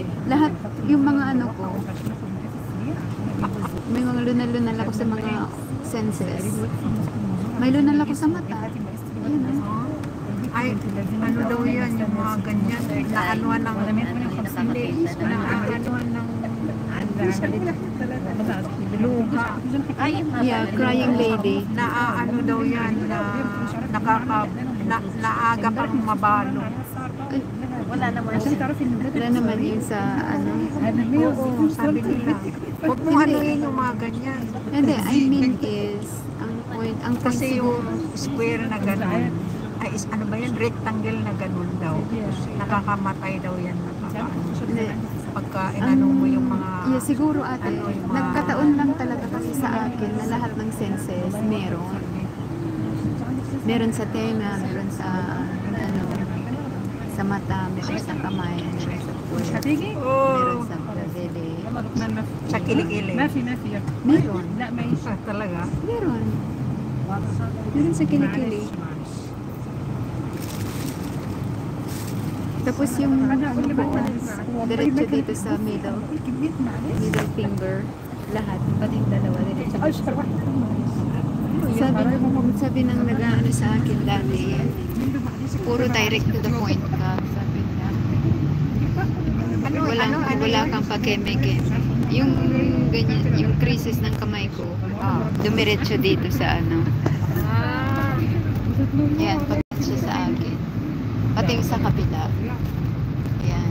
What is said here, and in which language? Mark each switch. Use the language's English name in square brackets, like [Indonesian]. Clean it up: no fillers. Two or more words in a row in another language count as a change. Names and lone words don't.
[Filipino] Lahat, yung mga ano ko, may mga lunal ako sa mga senses. May lunal ako sa mata. Ayun, no? Ay, ano daw yan, yung mga ganyan, naanuan ng luha. [English] Yeah, crying lady. [Filipino] Ano daw yan, naaga pang mabalo. [Arabic] ولا أنا ما [Filipino] Wala naman yun sa ano. Oo, sabi nila. Huwag mo anuin yung mga ganyan. Hindi, [English] I mean is, [Filipino] ang point Kasi siguro, yung square na gano'n, ay ano ba yan, rectangle na gano'n daw. Nakakamatay daw yan. hindi. Pagka inano mo yung mga... Yeah, siguro ate, nagkataon lang talaga kasi sa akin na lahat ng senses meron. Meron sa tenga, meron sa ano, sa mata, meron sa kamay, meron sa puwet, [Arabic] هتيجي؟ [Filipino] meron sa dede. Sa kilikili. [Arabic] ما في [Filipino] Meron. [Arabic] لا ما يش [Filipino] Talaga? Meron. Meron sa kilikili. Tapos yung ano ko, diretso dito sa [English] middle finger, [Filipino] lahat, pati yung dalawa, diretso. Sabi ng nag-ano sa akin dati, puro [English] direct to the point [Filipino] ka, sabi niya. Wala kang pagkeme-keme. Yung ganyan, yung creases ng kamay ko, dumiretso dito sa ano. Yan, pati siya sa akin. Pati yung sa kabila. Yan.